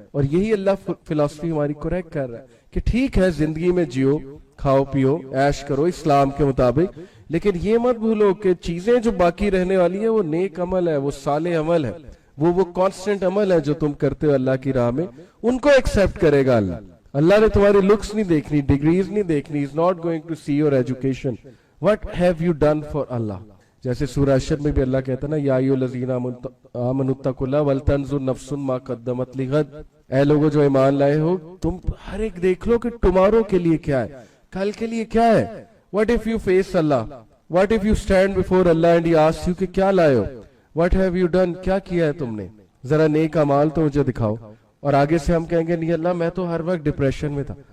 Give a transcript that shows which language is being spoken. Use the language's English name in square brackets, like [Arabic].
[Urdu] اور یہی اللہ فلسفی ہماری کریکٹ کر رہا ہے کہ ٹھیک ہے زندگی میں جیو, کھاؤ پیو, عیش کرو اسلام کے مطابق, لیکن یہ مت بھولو کہ چیزیں جو باقی رہنے والی ہیں وہ نیک عمل ہے, وہ صالح عمل ہے, وہ کانسٹنٹ عمل ہے جو تم کرتے ہو اللہ کی راہ میں, ان کو ایکسپٹ کرے گا اللہ. اللہ نے تمہاری لکس نہیں دیکھنی, ڈگریز نہیں دیکھنی, [English] is not going to see your education. What have you done for Allah? [Urdu] جیسے سورہ حشر میں بھی اللہ کہتا ہے نا, [Arabic] یا ایھا الذین آمنوا اتقوا اللہ ولتنظر نفس ما قدمت لغد, [Urdu] اے لوگوں جو ایمان لائے ہو تم ہر ایک دیکھ لو کہ ٹمارو کے لیے کیا ہے, کل کے لیے کیا ہے. [English] What if you face Allah? What if you stand before Allah and He asks you [Urdu] کہ کیا لائے ہو, [English] what have you done, [Urdu] کیا کیا ہے تم نے, ذرا نیک اعمال تو مجھے دکھاؤ. اور آگے سے ہم کہیں گے نہیں اللہ میں تو ہر وقت ڈپریشن میں تھا,